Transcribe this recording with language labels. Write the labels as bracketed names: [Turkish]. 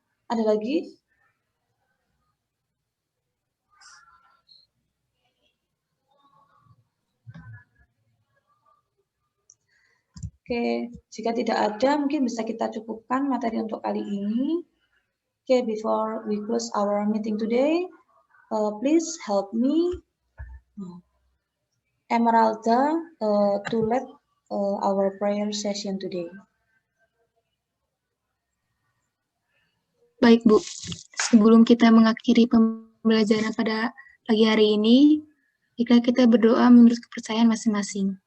[Indonesian] Ada lagi? Oke, jika tidak ada, mungkin bisa kita cukupkan materi untuk kali ini. [English] Oke, before we close our meeting today, please help me, Emeralda, to lead our prayer session today. [Indonesian] Baik, Bu. Sebelum kita mengakhiri pembelajaran pada pagi hari ini, jika kita berdoa menurut kepercayaan masing-masing.